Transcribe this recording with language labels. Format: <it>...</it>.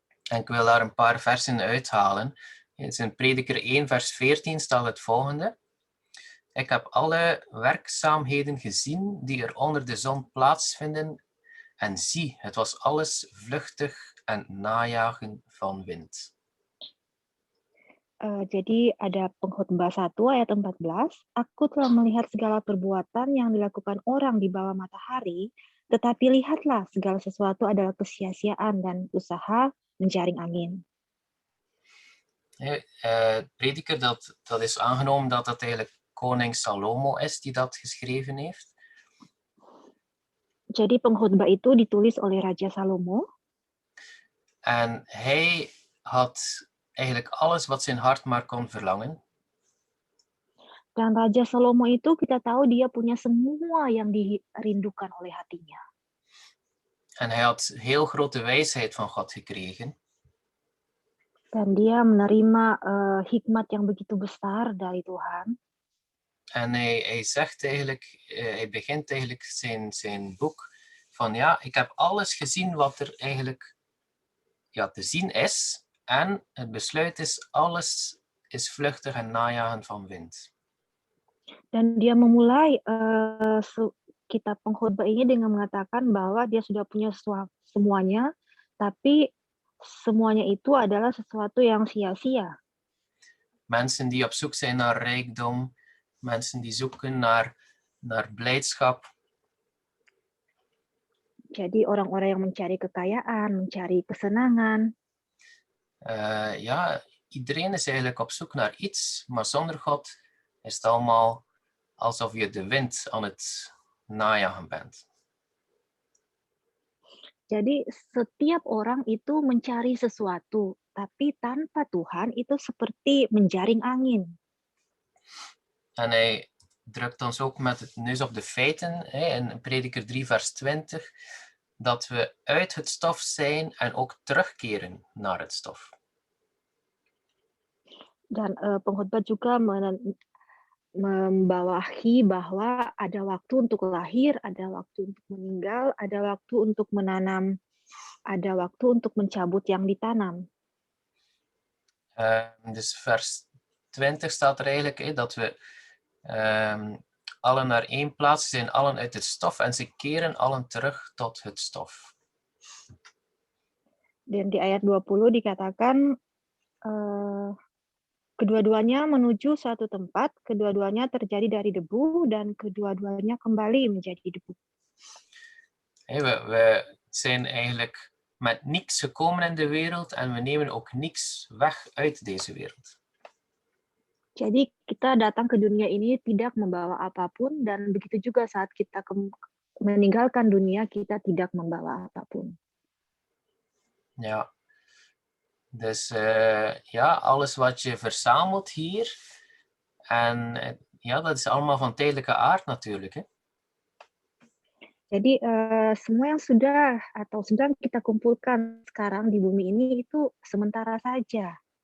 <nl>En ik wil daar een paar versen uithalen. In Prediker 1 vers 14 staat het volgende. Ik heb alle werkzaamheden gezien die er onder de zon plaatsvinden. En zie, het was alles vluchtig en najagen van wind.</nl> <id>Jadi ada Pengkhotbah 1 ayat 14. Aku telah melihat segala perbuatan yang dilakukan orang di bawah matahari, tetapi lihatlah segala sesuatu adalah kesia-siaan dan usaha menjaring angin.</id> <nl>Prediker, dat is aangenomen dat dat eigenlijk koning Salomo is die dat geschreven heeft.</nl> <id>Jadi Pengkhotbah itu ditulis oleh Raja Salomo.</id> <nl>En hij had eigenlijk alles wat zijn hart maar kon verlangen.</nl> <id>Dan Raja Salomo itu kita tahu dia punya semua yang dirindukan oleh hatinya.</id> <nl>En hij had heel grote wijsheid van God gekregen.</nl> <id>Dan dia menerima hikmat yang begitu besar dari Tuhan.</id> <nl>En hij zegt eigenlijk, hij begint eigenlijk zijn boek van ja, ik heb alles gezien wat er eigenlijk te zien is. En het besluit is, alles is vluchtig en najagen van wind.</nl> <id>Dan dia memulai kitab Pengkhotbah ini dengan mengatakan bahwa dia sudah punya semuanya, tapi semuanya itu adalah sesuatu yang sia-sia.</id> <nl>Mensen die op zoek zijn naar rijkdom, mensen die zoeken naar blijdschap.</nl> <id>Jadi orang-orang yang mencari kekayaan, mencari kesenangan,</id> <nl>Ja, iedereen is eigenlijk op zoek naar iets, maar zonder God is het allemaal alsof je de wind aan het najagen bent.</nl> <id>jadi setiap orang itu mencari sesuatu, tapi tanpa Tuhan itu seperti menjaring angin.</id> <nl>En hij drukt ons ook met het neus op de feiten, in Prediker 3 vers 20, dat we uit het stof zijn en ook terugkeren naar het stof.</nl> <id>Dan pengkhotbah juga membawahi bahwa ada waktu untuk lahir, ada waktu untuk meninggal, ada waktu untuk menanam, ada waktu untuk mencabut yang ditanam.</id> <nl>Dus vers 20 staat er eigenlijk dat we allen naar één plaats zijn, allen uit het stof en ze keren allen terug tot het stof.</nl> <id>Dan di ayat 20 dikatakan kedua-duanya menuju suatu tempat, kedua-duanya terjadi dari debu dan kedua-duanya kembali menjadi debu.</id> <nl>We zijn eigenlijk met niks gekomen in de wereld en we nemen ook niks weg uit deze wereld.</nl> <id>Jadi kita datang ke dunia ini tidak membawa apapun dan begitu juga saat kita meninggalkan dunia kita tidak membawa apapun.</id> <nl>Ja. Dus ja, alles wat je verzamelt hier en ja, dat is allemaal van tijdelijke aard natuurlijk. Hè?</nl> <id>Jadi semua yang sudah atau sedang kita kumpulkan sekarang di bumi ini itu sementara saja.</id>